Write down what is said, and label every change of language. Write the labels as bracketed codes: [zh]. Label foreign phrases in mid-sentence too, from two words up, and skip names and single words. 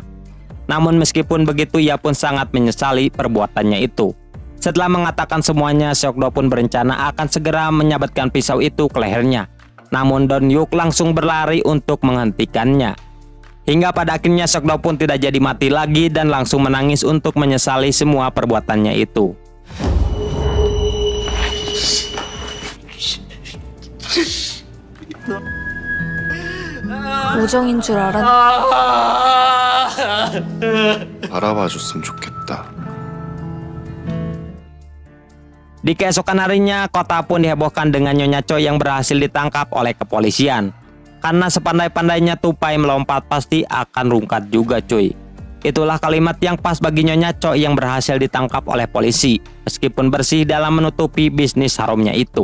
[id] Namun meskipun begitu ia pun sangat menyesali perbuatannya itu. Setelah mengatakan semuanya, Seokdo pun berencana akan segera menyabetkan pisau itu ke lehernya. Namun Donyuk langsung berlari untuk menghentikannya. Hingga pada akhirnya Seokdo pun tidak jadi mati lagi dan langsung menangis untuk menyesali semua perbuatannya itu. [ko] 우정인 줄 알았. 알아봐 줬으면 좋겠다. [id] Di keesokan harinya, kota pun dihebohkan dengan Nyonya Choi yang berhasil ditangkap oleh kepolisian. Karena sepandai-pandainya tupai melompat pasti akan rungkat juga cuy. Itulah kalimat yang pas bagi Nyonya Choi yang berhasil ditangkap oleh polisi, meskipun bersih dalam menutupi bisnis harumnya itu.